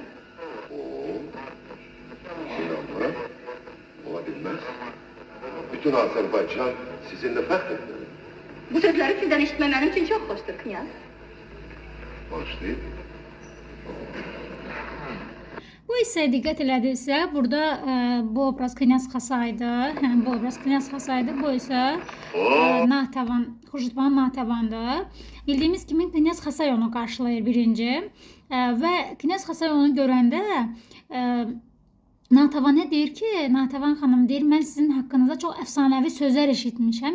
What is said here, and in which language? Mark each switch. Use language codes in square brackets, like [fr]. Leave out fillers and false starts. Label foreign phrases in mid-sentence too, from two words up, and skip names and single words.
[tr] Oo, inanmam. Olabilmez. [az] Bütün Azerbaycan sizinle fəxr [tr] Bu sözleri sizden işitmem benim için çok hoştur Knyaz. [az] Başlayın. Bu hissəyə diqqət elədirsə, burada bu obraz Knyaz Xasaydır. Yəni bu obraz Knyaz Xasaydır. Bu isə Natəvan, Xurşudbanu Natəvandır. Bildiyimiz kimi Knyaz Xasay onu qarşılayır birinci və Knyaz Xasay onu görəndə Natəvanə deyir ki, Natəvan xanım deyir, mən sizin haqqınızda çox əfsanəvi sözlər eşitmişəm.